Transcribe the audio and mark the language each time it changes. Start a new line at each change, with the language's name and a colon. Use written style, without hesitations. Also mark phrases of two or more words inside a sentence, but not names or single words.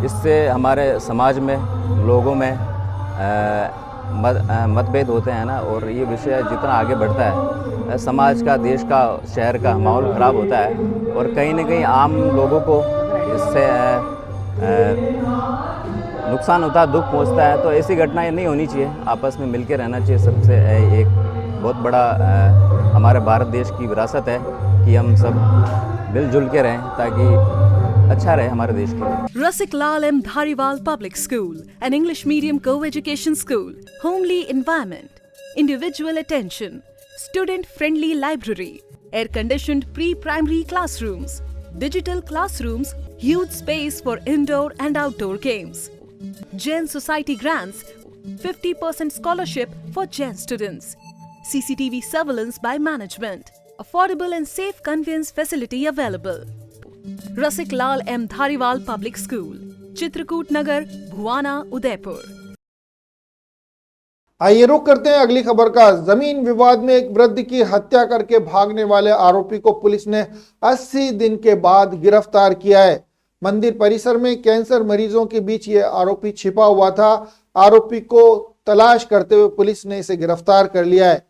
Hindi: इससे हमारे समाज में, लोगों में मतभेद होते हैं ना, और ये विषय जितना आगे बढ़ता है समाज का, देश का, शहर का माहौल ख़राब होता है और कहीं ना कहीं आम लोगों को इससे नुकसान होता है, दुख पहुंचता है। तो ऐसी घटनाएं नहीं होनी चाहिए। आपस में मिलकर रहना चाहिए। सबसे एक बहुत बड़ा हमारे भारत देश की विरासत है कि हम सब मिलजुल के रहें ताकि अच्छा रहे हमारे देश के लिए।
English: Rasik Lal M. Dhariwal Public School, an English medium co-education school, homely environment, individual attention, student-friendly library, air-conditioned pre-primary classrooms, digital classrooms, huge space for indoor and outdoor games. Jain Society grants 50% scholarship for Jain students. CCTV surveillance by management. Affordable and safe conveyance facility available. Rasik Lal M. Dhariwal Public School, Chitrakoot Nagar, Bhuwana, Udaipur.
Hindi: आइए रुक करते हैं अगली खबर का। जमीन विवाद में एक वृद्ध की हत्या करके भागने वाले आरोपी को पुलिस ने 80 दिन के बाद गिरफ्तार किया है। मंदिर परिसर में कैंसर मरीजों के बीच ये आरोपी छिपा हुआ था। आरोपी को तलाश करते हुए पुलिस ने इसे गिरफ्तार कर लिया है।